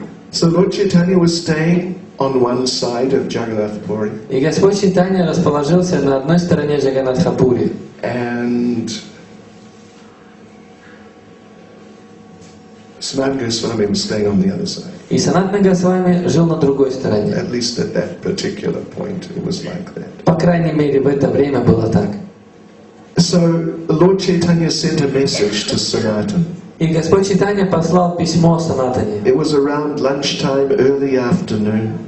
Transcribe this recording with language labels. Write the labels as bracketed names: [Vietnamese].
[English] So Lord Chaitanya was staying on one side of Jagannath Puri. [Russian] И Господь Чайтанья расположился на одной стороне Джаганнатхапури. [English] And Sanatana Goswami was staying on the other side. [Russian] И Санатана Госвами жил на другой стороне. [English] At least at that particular point, it was like that. [Russian] По крайней мере, в это время было так. [English] So Lord Chaitanya sent a message to Sanatana. [Russian] И Господь Чайтанья послал письмо Санатане. [English] It was around lunchtime, early afternoon.